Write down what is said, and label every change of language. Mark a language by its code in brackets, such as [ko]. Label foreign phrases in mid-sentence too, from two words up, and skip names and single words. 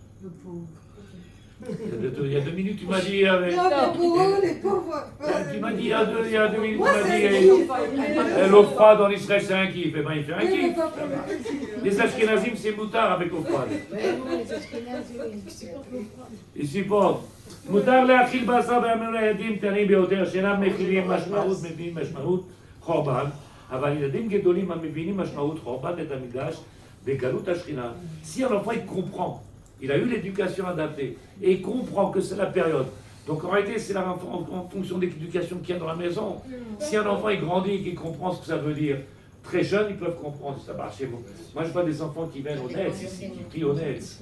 [fr] Il y a 2 minutes, tu m'as dit. Les pauvres. Tu m'as dit il y a 2 minutes, tu m'as dit l'eau froide en Israël, c'est un kiff. Eh bien, il fait un kiff. Les Ashkenazim, c'est moutard avec eau froide. Ils supportent. [he] מותר להאכיל בשר בימים לילדים קטנים ביותר שאינם מכילים משמעות, מבינים משמעות חורבן, אבל ילדים גדולים המבינים משמעות חורבן בית המקדש בגלות השכינה. [fr] Si un enfant il comprend, il a eu l'éducation adaptée et il comprend que c'est la période. Donc en réalité, c'est en fonction de l'éducation qu'il y a dans la maison. Si un enfant il grandit et qu'il comprend ce que ça veut dire, très jeune, ils peuvent comprendre, ça marche chez vous. Moi, je vois des enfants qui viennent au Netz, qui prient au Netz.